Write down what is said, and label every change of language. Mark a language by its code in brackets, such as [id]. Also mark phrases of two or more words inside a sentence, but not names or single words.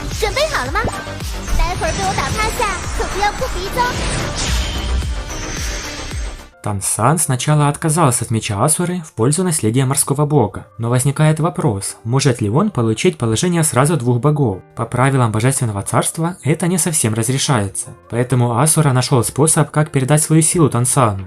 [zh] 准备好了吗？待会儿被我打趴下，可不要哭鼻子哦。 [ru] Тансан сначала отказался от меча Асуры в пользу наследия морского бога, но возникает вопрос, может ли он получить положение сразу двух богов? По правилам божественного царства это не совсем разрешается, поэтому Асура нашел способ, как передать свою силу Тансану.